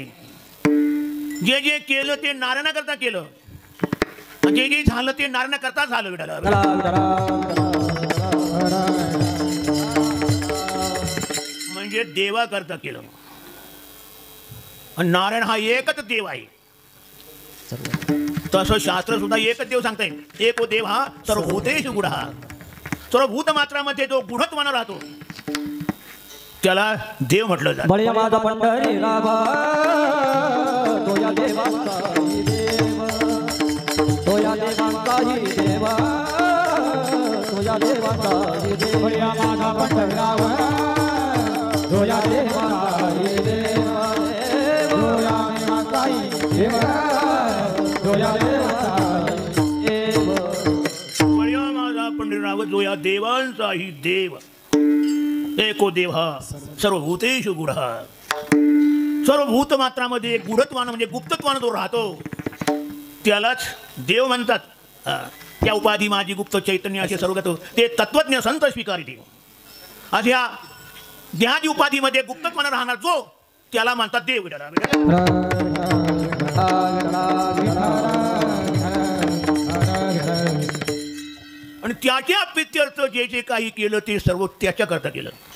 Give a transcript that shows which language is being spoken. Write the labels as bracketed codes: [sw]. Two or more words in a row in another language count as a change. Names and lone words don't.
[mr] जे जे केलं ते नारायणाकरता केलं, जे जे झालं ते नारायणाकरता झालं. म्हणजे देवाकरता केलं. आणि नारायण हा एकच देव आहे. तसं शास्त्र सुद्धा एकच देव सांगताय. [sa] एको देव हा सर्वभूतेषु गुढ. [mr] सर्वभूत मात्रामध्ये जो गुढत्वानं राहतो त्याला देव म्हटलं जातं. बळी माझा पंढरी रावा तोया देवांचाही देव तोया देवांचाही देवा तोया देवांचाही देव बळी माझा पंढरी रावा तोया देवांचाही देवा तोया देवांचाही देवा तोया देवांचाही देव बळी माझा पंढरी रावा जोया देवांचाही देव. [sa] एको देव हा सर्वभूतेषु गुढ. [mr] सर्वभूत मात्रामध्ये गुढत्वानं म्हणजे गुप्तत्वानं जो राहतो त्यालाच देव म्हणतात. त्या उपाधी माझी गुप्त चैतन्य असे सर्वगत ते तत्वज्ञ संत स्वीकारिते. अशा देहादी उपाधीमध्ये गुप्तत्वानं राहणार जो त्याला म्हणतात देव. आणि त्याच्या प्रित्यर्थ जे जे काही केलं ते सर्व त्याच्याकरता केलं.